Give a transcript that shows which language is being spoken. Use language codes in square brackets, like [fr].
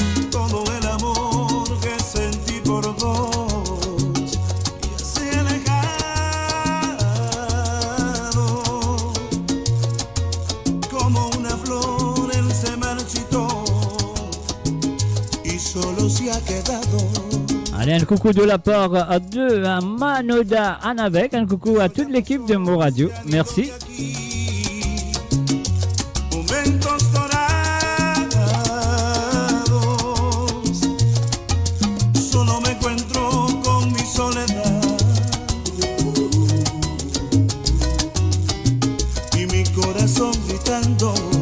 [es] Todo el amor que sentí por vos ya se ha alejado. Como una flor él se marchitó y solo se ha quedado. [fr] Allez, un coucou de la part de Manoda Anavek, un coucou à toute l'équipe de Mo Radio. Merci. [es] Momentos dorados, solo me encuentro con mi soledad y mi corazón gritando.